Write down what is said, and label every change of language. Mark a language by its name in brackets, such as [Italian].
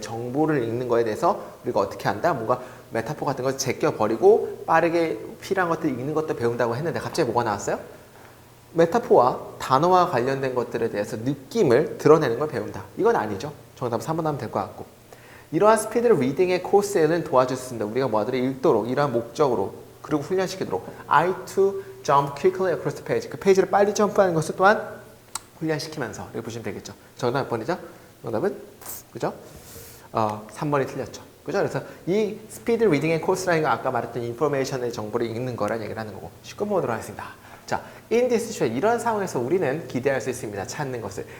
[Korean] 정보를 읽는 거에 대해서 우리가 어떻게 한다? 뭔가 메타포 같은 걸 제껴버리고 빠르게 필요한 것들 읽는 것도 배운다고 했는데 갑자기 뭐가 나왔어요? 메타포와 단어와 관련된 것들에 대해서 느낌을 드러내는 걸 배운다. 이건 아니죠. 정답은 3번 하면 될 것 같고. 이러한 스피드 리딩의 코스에는 도와줄 수 있습니다. 우리가 뭐하더라? 읽도록, 이러한 목적으로, 그리고 훈련시키도록. [English] I to jump quickly across the page. [Korean] 그 페이지를 빨리 점프하는 것을 또한 훈련시키면서 이렇게 보시면 되겠죠. 정답 몇 번이죠? 정답은 그죠? 3번이 틀렸죠. 그죠? 그래서 이 스피드 리딩의 코스라는 건 아까 말했던 인포메이션의 정보를 읽는 거란 얘기를 하는 거고. 19번 보도록 하겠습니다. 자, [English] in this situation, [Korean] 이런 상황에서 우리는 기대할 수 있습니다. 찾는 것을.